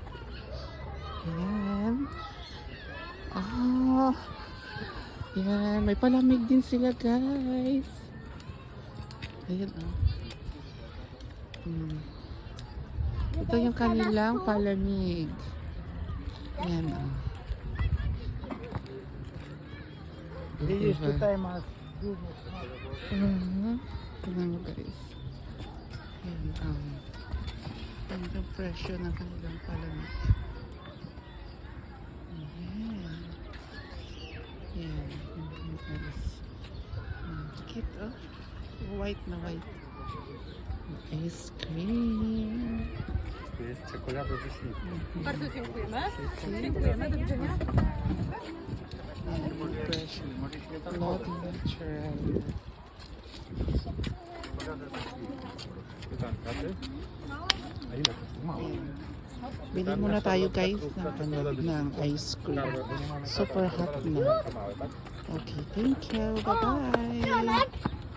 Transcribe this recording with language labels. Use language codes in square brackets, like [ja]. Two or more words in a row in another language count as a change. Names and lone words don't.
[tl] Yan. Oh. Yan. May palamig din sila guys. Ayan oh. Ito yung kanilang palamig. Yan oh. [en] They used to time us [tl] Tingnan mo guys. Yan, yan yung presyo ng kanilang palamig. Yan. Yan, yan guys. Cute, oh. White na white. [en] Ice cream. [pl] Tu jest czekoladowy śliwek. Bardzo dziękujemy. Dziękujemy, do widzenia. [tl] Yan, presyo. [en] Not natural. [pl] Pytanka, ty? A ile to jest? Mało. [tl] Bili muna tayo guys ng [en] ice cream. Super hot na. [pl] Małe, tak? [en] Okay, thank you. Bye-bye.